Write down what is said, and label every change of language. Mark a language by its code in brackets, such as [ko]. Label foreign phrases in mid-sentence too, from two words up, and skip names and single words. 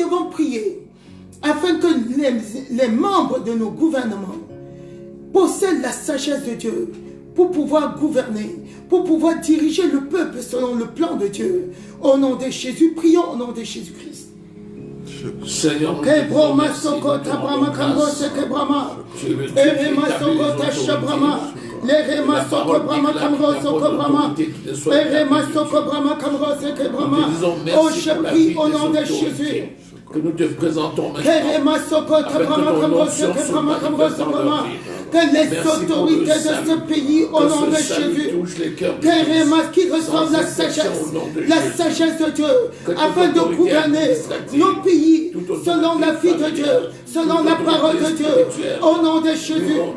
[fr] Nous devons prier afin que les membres de nos gouvernements possèdent la sagesse de Dieu pour pouvoir gouverner, pour pouvoir diriger le peuple selon le plan de Dieu. Au nom de Jésus, prions au nom de Jésus-Christ. Seigneur, Que Brahma Sokota Brahma Kamrose que Brahma, Erema Sokota Shabrahma, Lerema Soko Brahma Kamrose que Brahma, Erema Soko Brahma Kamrose que Brahma. Oh, je prie au nom de Jésus. Que nous te présentons maintenant. Que les autorités de ce pays, au nom de Jésus, qui reçoivent la sagesse de Dieu, afin de gouverner nos pays selon la vie de Dieu, selon la parole de Dieu, au nom de Jésus.